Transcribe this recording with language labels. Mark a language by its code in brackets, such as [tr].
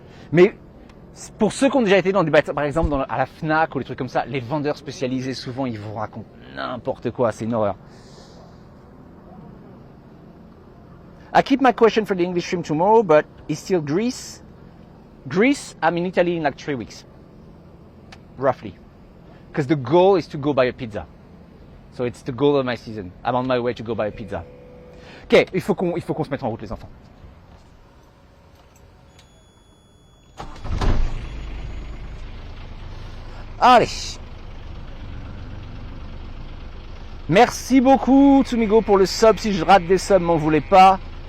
[fr] Mais pour ceux qui ont déjà été dans des bateaux, par exemple à la Fnac ou des trucs comme ça, les vendeurs spécialisés, souvent, ils vous racontent n'importe quoi. C'est une horreur. [en] I keep my question for the English stream tomorrow, but it's still Greece. Greece, I'm in Italy in like 3 weeks. Roughly. Because the goal is to go buy a pizza. So it's the goal of my season. I'm on my way to go buy a pizza. [fr] Ok, il faut qu'on se mette en route les enfants. Allez. Merci beaucoup Tsumigo pour le sub. Si je rate des subs, m'en voulez pas.